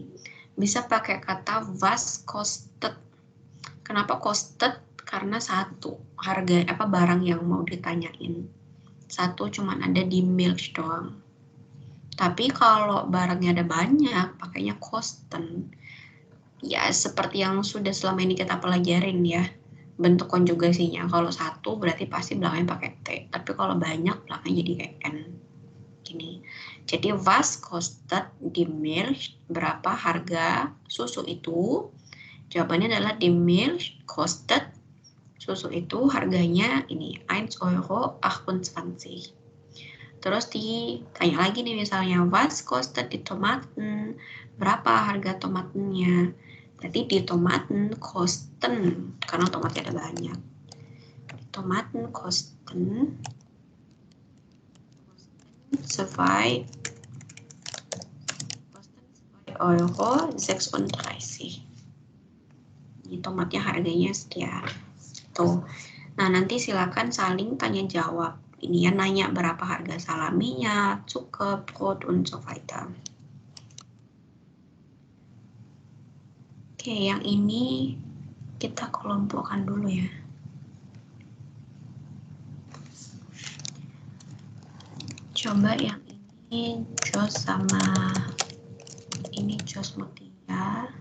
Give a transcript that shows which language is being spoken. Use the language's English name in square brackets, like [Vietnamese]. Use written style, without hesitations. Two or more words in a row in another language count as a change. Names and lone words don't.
[Indonesian] Bisa pakai kata [German] was kostet. [Indonesian] Kenapa kostet? Karena satu harga barang yang mau ditanyain. Satu cuman ada di Milch doang. Tapi kalau barangnya ada banyak, pakainya kosten. Ya, seperti yang sudah selama ini kita pelajarin ya. Bentuk konjugasinya. Kalau satu berarti pasti belakangnya pakai T. Tapi kalau banyak belakangnya jadi kayak N. Gini. [German] Jadi was kostet die Milch? [Indonesian] Berapa harga susu itu? Jawabannya adalah [German] die Milch kostet. [Indonesian] Susu itu harganya ini 1 Euro 28. Terus ditanya lagi nih misalnya [German] was kostet die Tomaten? [Indonesian] Berapa harga tomatnya? Berarti di [German] Tomaten kosten, [Indonesian] karena tomatnya ada banyak. [German] Tomaten kosten 2 Euro 36. [Indonesian] Ini tomatnya harganya sekian. Tuh. Nah, nanti silakan saling tanya jawab. Ini ya, nanya berapa harga salaminya, [German] Zucker, Brot, und so weiter. [Indonesian] Oke, yang ini kita kelompokkan dulu ya. Coba yang ini Jos sama ini Jos Mutia.